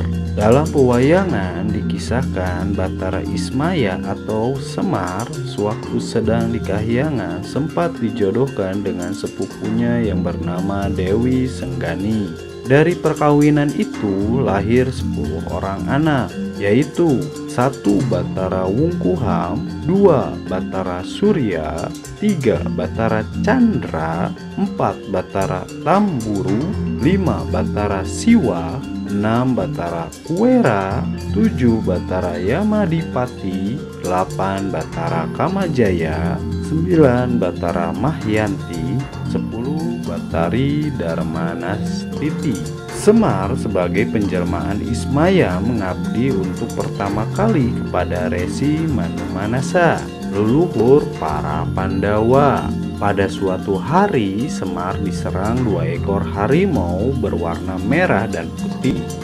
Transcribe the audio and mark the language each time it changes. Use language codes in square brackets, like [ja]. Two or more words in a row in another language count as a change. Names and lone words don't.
[id] Dalam pewayangan dikisahkan Batara Ismaya atau Semar sewaktu sedang di kahyangan sempat dijodohkan dengan sepupunya yang bernama Dewi Senggani. Dari perkawinan itu lahir 10 orang anak, yaitu 1 Batara Wungkuham, 2 Batara Surya, 3 Batara Candra, 4 Batara Tamburu, 5 Batara Siwa, 6 Batara Kuwera, 7 Batara Yamadipati, 8 Batara Kamajaya, 9 Batara Mahyanti, 10 Batara Lestari Darmanastiti. Semar sebagai penjelmaan Ismaya mengabdi untuk pertama kali kepada Resi Manumanasa, leluhur para Pandawa. Pada suatu hari, Semar diserang 2 ekor harimau berwarna merah dan putih.